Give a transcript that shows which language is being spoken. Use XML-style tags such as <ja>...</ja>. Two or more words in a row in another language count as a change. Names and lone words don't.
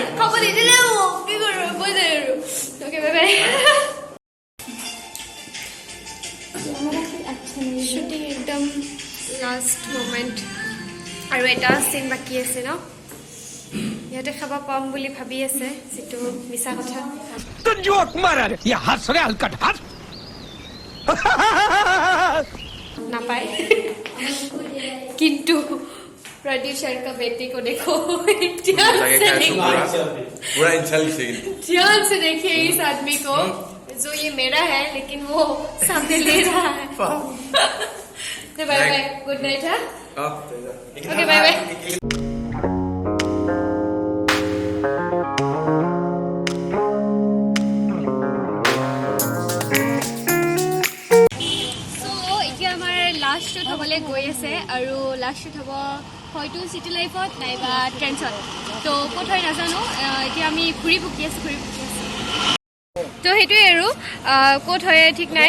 <as>খাব নিদিলে কি কৰোঁ বৈ যায় আৰু</as> <en>okay bye bye shooting</en> <as>একদম</as> <en>last moment</en> <as>আৰু এটা চিন বাকী আছে ন ইহঁতে খাব পাম বুলি ভাবি আছে যিটো মিছা কথা নাপায় কিন্তু</as> <hi>प्रोड्यूसर का बेटे को देखो पूरा ध्यान से देखिए इस आदमी को जो ये मेरा है लेकिन वो सामने ले रहा है तो</hi> <en>bye bye good night</en> <hi>है</hi> <en>okay bye bye</en> <as>লাষ্ট শ্বুট হ'বলৈ গৈ আছে আৰু</as> <en>last shoot</en> <as>হ'ব হয়তো</as> <en>city lifeত</en> <as>নাইবা ট্ৰেন্সত তো ক'ত হয় নাজানো এতিয়া আমি ঘূৰি পকি আছোঁ তো সেইটোৱে আৰু ক'ত হয় ঠিক নাই</as>